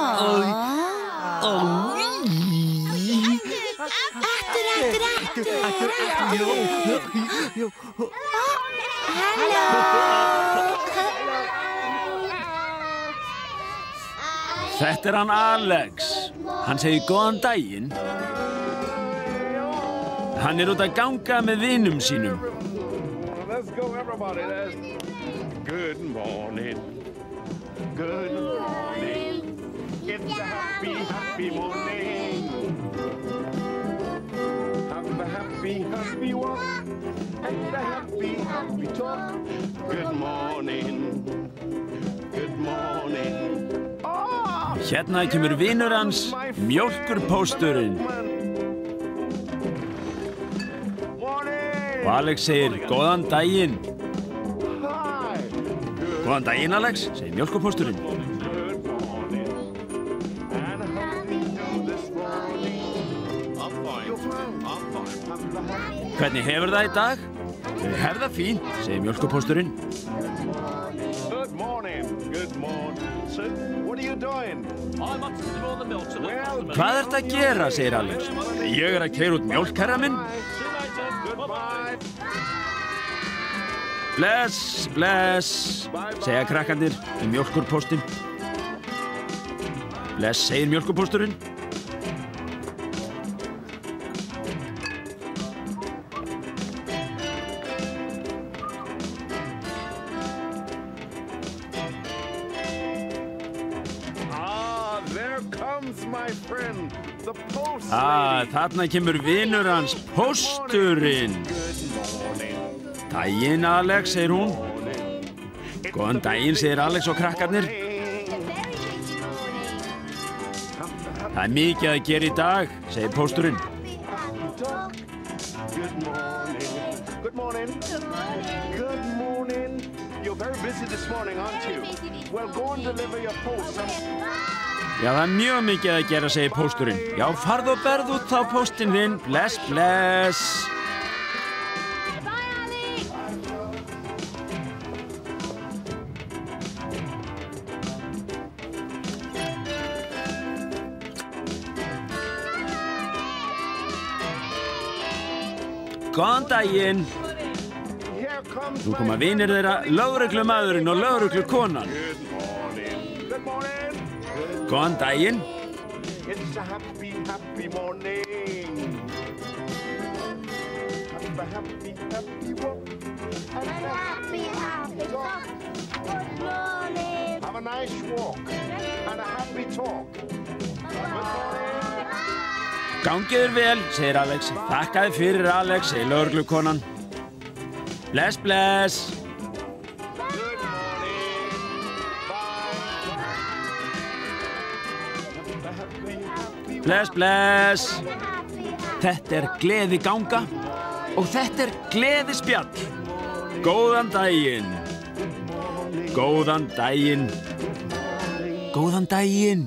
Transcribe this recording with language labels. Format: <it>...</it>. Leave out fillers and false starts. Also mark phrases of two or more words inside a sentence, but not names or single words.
<is>Halló. Þetta hann Alex. Hann segir góðan daginn. Hann út að ganga með vinum sínum.</is> <en>Let's go, everybody. Good morning. Good morning. It's a happy, happy morning. Have a happy, happy walk. And a happy, happy talk. Good morning. Good morning. Oh!</en> <is>Hérna kemur vinur hans, mjólkurpósturinn. Og Alex segir, góðan daginn. Góðan daginn, Alex, segir mjólkurpósturinn. Hvernig hefur það í dag? Þau hef það fínt, segir mjólkurpósturinn.</is> <en>Good morning. Good morning. So, what are you doing? I'm up to all the milk to the customers.</en> <is>Hvað ertu að gera, segir Alex. Ég að keyra út mjólk, herra minn.</is> <en>Goodbye.</en> <is>Bless, bless, segja krakkarnir mjólkurpóstinn. Bless, segir mjólkurpósturinn.</is> <en>There comes my friend, the post</en> <is>Þarna kemur vinur hans, pósturinn. Daginn, Alex, segir hún. Góðan daginn, segir Alex og krakkarnir. Það mikið að gera í dag, segir pósturinn.</is> <en>Good morning. Good morning. Good morning. Good morning. You're very busy this morning, aren't you? Well, go and deliver your post.</en> <is>Já, það mjög mikið að gera, segir pósturinn. Já, farðu og berðu út þá póstinn þinn. Bless, bless.</is> <en>Bye, Ali.</en> <is>Góðan daginn.</is> <en>Here comes</en> <is>Nú koma vinir þeirra, lögreglumaðurinn og lögreglukonan.</is> <en>Good morning. Good morning.</en> <is>Góðan daginn.</is> <en>It's a happy, happy morning. Have a happy, happy walk. Happy, happy talk. Good morning. Have a nice walk and a happy talk. Good morning.</en> <is>Gangiður vel, segir Alex. Þakkaði fyrir, Alex, segir lögreglukonan. Bless, bless.</is> <en>Good morning. Bye. Have a happy, happy walk.</en> <is>Bless, bless. Þetta er gleði ganga og þetta er gleði spjall. Góðan daginn. Góðan daginn. Góðan daginn.</is>